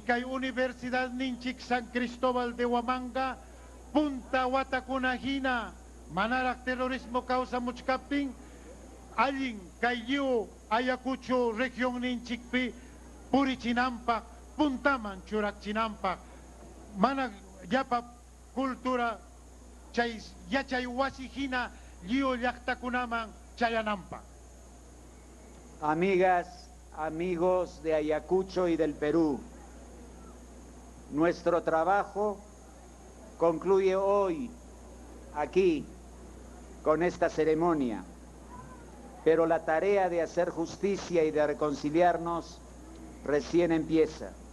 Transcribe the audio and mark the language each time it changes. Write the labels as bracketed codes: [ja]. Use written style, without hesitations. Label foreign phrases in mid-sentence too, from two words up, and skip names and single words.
[qu] kay universidad ninchik San Cristóbal de Huamanga punta watakuna hina manaraq terrorismo kawsamuchkaptin allin kay lliw Ayacucho región ninchikpi purichinanpaq puntaman churakchinanpaq mana llapa cultura chay yachay wasi hina lliw llaqtakunaman chayananpaq. [es] Amigas, amigos de Ayacucho y del Perú, nuestro trabajo concluye hoy, aquí, con esta ceremonia, pero la tarea de hacer justicia y de reconciliarnos recién empieza.